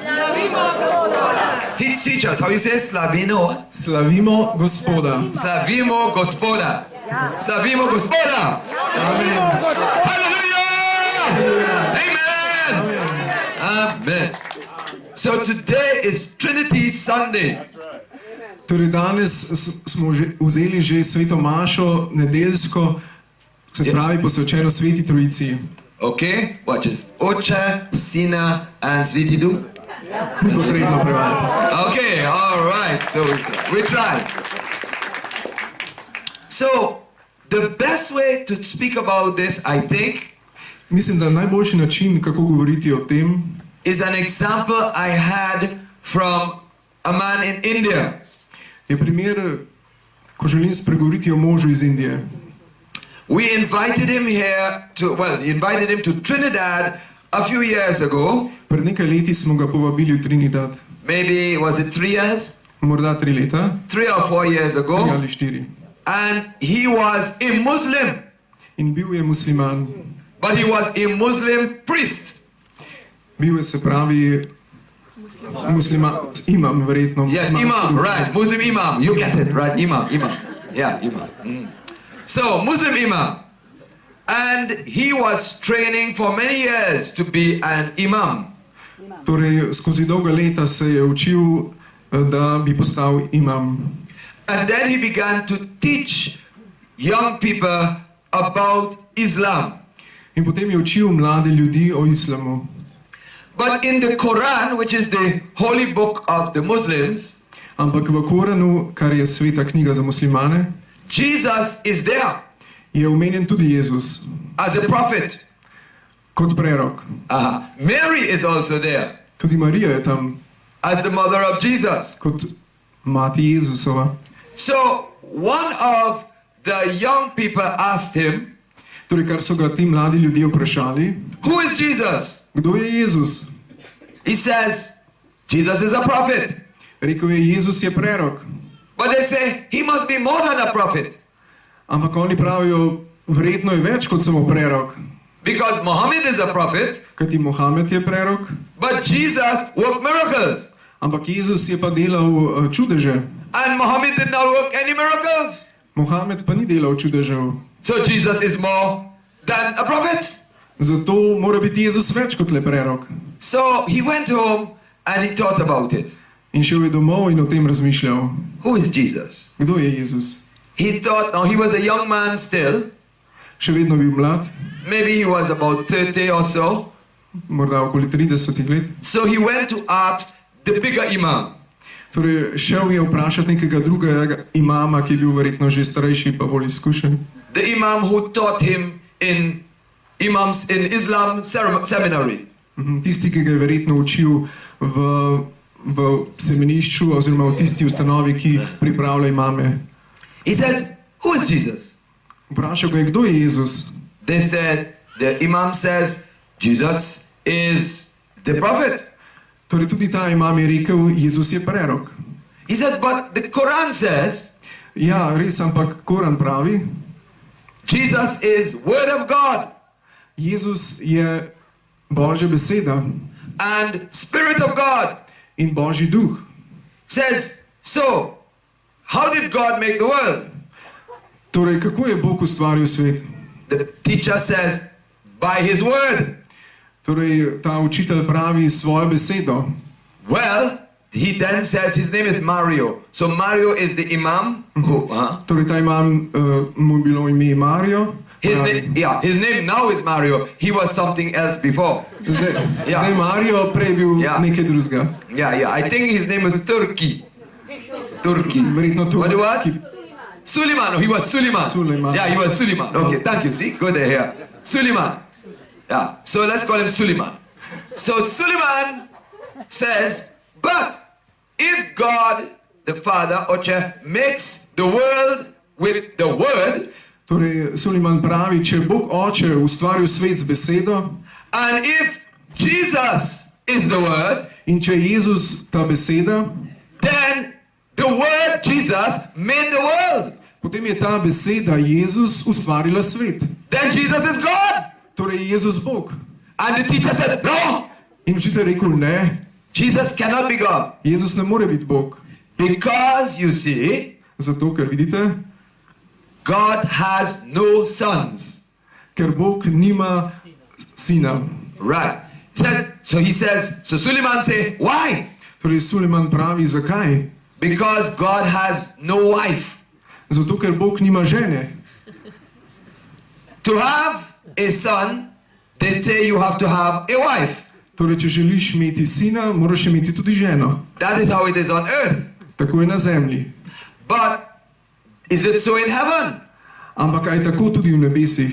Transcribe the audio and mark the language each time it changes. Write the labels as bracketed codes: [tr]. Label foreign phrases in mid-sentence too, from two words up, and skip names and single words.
[en] Teach us how you say Slavino. [sl] Slavimo Gospoda. Slavimo Gospoda. Slavimo Gospoda. [en] Hallelujah. Amen. Amen. So today is Trinity Sunday. [sl] Torej danes smo vzeli že sveto mašo, nedeljsko, se pravi posvečeno Sveti Trojici. [en] Okay, watch this. [sl] Oče, Sina and Sveti Duh. Ni potrebno prevajati. [en] Okay, all right. So we try. So the best way to speak about this, I think, [sl] Mislim, da najboljši način, kako govoriti o tem, [en] is an example I had from a man in India. [sl] je primer, ko želim spregovoriti o možu iz Indije. [en] We invited him here to, he invited him to Trinidad a few years ago. [sl] Pred nekaj leti smo ga povabili v Trinidad. [en] Maybe, was it 3 years? [sl] Morda 3 leta. [en] 3 or 4 years 3 ago. [sl] ali 4. [en] And he was a Muslim, [sl] In bil je musliman. [en] but he was a Muslim priest. [sl] Bil je, se pravi, imam verjetno. [en] Yes, imam, right, Muslim imam. You get it, right, imam. Yeah, imam. So, Muslim imam. And he was training for many years to be an imam. [sl] Torej, skozi dolga leta se je učil, da bi postal imam. [en] And then he began to teach young people about Islam. [sl] In potem je učil mlade ljudi o islamu. [en] But in the Quran, which is the holy book of the Muslims, [sl] Ampak v Koranu, kar je sveta knjiga za muslimane, [en] Jesus is there [sl] je omenjen tudi Jezus [en] as a prophet. [sl] kot prerok. [en] Mary is also there [sl] Tudi Marija je tam [en] as the mother of Jesus. [sl] kot mati Jezusova. [en] So one of the young people asked him, [sl] Torej, kar so ga ti mladi ljudje vprašali, [en] who is Jesus? [sl] kdo je Jezus? [en] He says, Jesus is a prophet. [sl] Rekel je, Jezus je prerok. [en] But they say he must be more than a prophet [sl] Ampak oni pravijo, verjetno je več kot samo prerok. [en] because Muhammad is a prophet, [sl] Kajti Mohamed je prerok, [en] but Jesus worked miracles. [sl] ampak Jezus je pa delal čudeže. [en] And Muhammad did not work any miracles. [sl] Mohamed pa ni delal čudežev. [en] So Jesus is more than a prophet. [sl] Zato mora biti Jezus več kot le prerok. [en] So he went home and he thought about it. [sl] In šel je domov in o tem razmišljal. [en] Who is Jesus? [sl] Kdo je Jezus? [en] He thought, now he was a young man still. [sl] Še vedno bil mlad, [en] Maybe he was about 30 or so. [sl] morda okoli 30 let. [en] So he went to ask the bigger imam. [sl] Torej, šel je vprašati nekega drugega imama, ki je bil verjetno že starejši pa bolj izkušen. [en] The imam who taught him in imams in Islam seminary. [sl] Tisti, ki ga je verjetno učil v semenišču oziroma v tisti ustanovi, ki pripravlja imame. [en] He says, who is Jesus? [sl] Vprašal ga je, kdo je Jezus? [en] They said, the imam says, Jesus is the prophet. [sl] Torej, tudi ta imam je rekel, Jezus je prerok. [en] He said, but the Quran says, [sl] Ja, res, ampak Koran pravi, [en] Jesus is word of God [sl] Jezus je Božja beseda [en] and spirit of God. [sl] in Božji duh. [en] Says, so, how did God make the world? [sl] Torej, kako je Bog ustvaril svet? [en] The teacher says, by his word. [sl] Torej, ta učitelj pravi svojo besedo. [en] Well, he then says his name is Mario. So Mario is the imam who, [sl] Torej, ta imam, mu je bilo ime Mario. [en] his [sl] pravi. [en] name, his name now is Mario. He was something else before. [sl] Zdaj Mario, prej je bil Ja. nekaj drugega. [en] Yeah, I think his name was Turki. [sl] Verjetno tu. [en] What it was? Suleiman. No, he was Suleiman. Suleiman. Yeah, he was Suleiman. Okay, thank you. See, good here. Suleiman. Yeah, so let's call him Suleiman. So Suleiman says, but if God, the Father, Oche, makes the world with the word, [sl] Torej, Suleiman pravi, če je Bog Oče ustvaril svet z besedo [en] and if Jesus is the word, [sl] in če je Jezus ta beseda, [en] then the word Jesus made the world. [sl] potem je ta beseda Jezus ustvarila svet. [en] Then Jesus is God. [sl] Torej je Jezus Bog. [en] And the teacher said, no, [sl] In učitelj je rekel, ne, [en] Jesus cannot be God. [sl] Jezus ne more biti Bog. [en] Because you see, [sl] Zato, ker vidite, [en] God has no sons. [sl] ker Bog nima sina. [en] Right. So he says, so Suleiman say, why? [sl] Torej, Suleiman pravi, zakaj? [en] Because God has no wife. [sl] Zato, ker Bog nima žene. [en] To have a son, they say you have to have a wife. [sl] Torej, če želiš imeti sina, moraš imeti tudi ženo. [en] That is how it is on earth. [sl] Tako je na zemlji. [en] But is it so in heaven? [sl] Ampak aj tako tudi v nebesih.